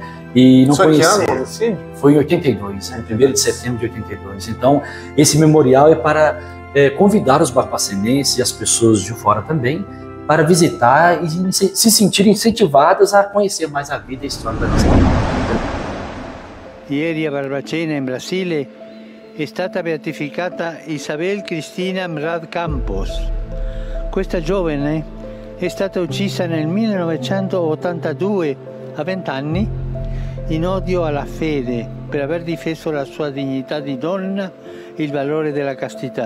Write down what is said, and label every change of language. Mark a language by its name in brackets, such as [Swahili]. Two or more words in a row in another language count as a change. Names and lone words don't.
[Portuguese] E não conheceram. Foi em 82, né? 1º de setembro de 82. Então, esse memorial é para convidar os barbacenenses e as pessoas de fora também para visitar e se sentirem incentivadas a conhecer mais a vida e a história da nossa família. [Italian] Ieri a Barbacena, in Brasile, è stata beatificata Isabel Cristina Mrad Campos. Questa giovane è stata uccisa nel 1982 a 20 anni in odio alla fede per aver difeso la sua dignità di donna e il valore della castità.